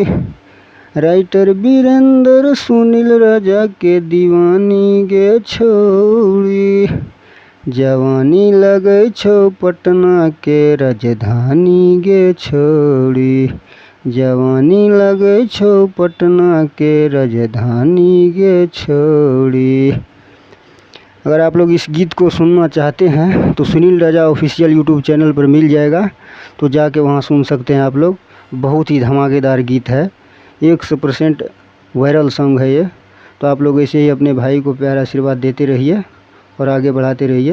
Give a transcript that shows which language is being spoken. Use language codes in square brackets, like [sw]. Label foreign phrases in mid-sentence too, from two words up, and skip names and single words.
[anp] राइटर वीरेंद्र सुनील राजा के दीवानी गे छौड़ी। जवानी लगै छौ पटना के राजधानी गे छौड़ी। जवानी लगै छौ पटना के राजधानी गे छौड़ी। [hi] अगर आप लोग इस गीत को सुनना चाहते हैं तो सुनील राजा [en] official YouTube channel [hi] पर मिल जाएगा, तो जाके वहाँ सुन सकते हैं आप लोग। बहुत ही धमाकेदार गीत है, 100% [en] viral song [hi] है ये। तो आप लोग ऐसे ही अपने भाई को प्यार आशीर्वाद देते रहिए और आगे बढ़ाते रहिए।